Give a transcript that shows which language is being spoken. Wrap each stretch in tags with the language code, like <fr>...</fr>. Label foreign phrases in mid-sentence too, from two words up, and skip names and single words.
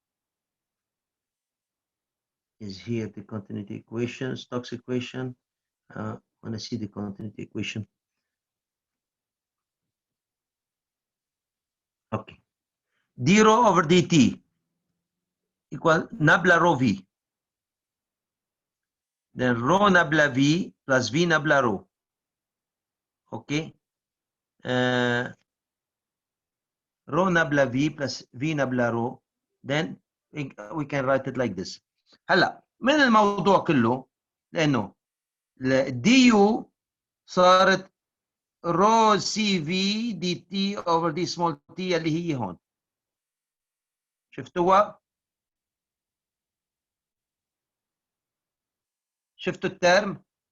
<en>Is here the continuity equation, Stokes equation. When I see the continuity equation. Okay, d rho over dt equal nabla rho V. Then rho nabla V plus V nabla rho. Okay, rho nabla V plus V nabla rho. Then we can write it like this.</en> <ar>هلا من الموضوع كله لانه</ar> <en>the d u</en> <ar>صارت</ar> <en>rho c v dt over d small t</en> <ar>اللي هي هون. شفتوها؟ شفتوا الترم؟</ar>